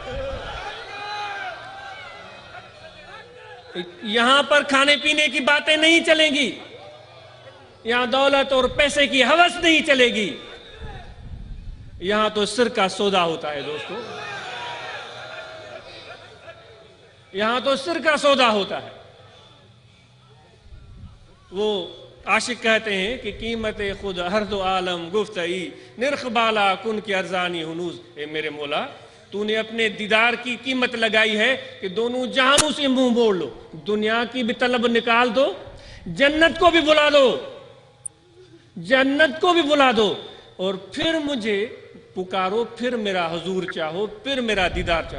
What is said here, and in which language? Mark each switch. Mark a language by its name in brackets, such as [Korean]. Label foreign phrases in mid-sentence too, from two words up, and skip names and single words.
[Urdu] یہاں پر کھانے پینے کی باتیں نہیں چلیں گی، یہاں دولت اور پیسے کی ہوس نہیں چلے گی، یہاں تو سر کا سودا ہوتا ہے دوستو، یہاں تو سر کا سودا ہوتا ہے۔ وہ عاشق کہتے ہیں کہ [Persian] قیمت خود ہر دو عالم گفتئی، نرخ بالا کن کی ارزانی ہنوز۔ [Urdu] اے میرے مولا تو نے اپنے دیدار کی قیمت لگائی ہے کہ دونوں جہانوں سے منہ موڑ لو، دنیا کی بھی طلب نکال دو، جنت کو بھی بلا دو، جنت کو بھی بلا دو، اور پھر مجھے پکارو، پھر میرا حضور چاہو، پھر میرا دیدار چاہو۔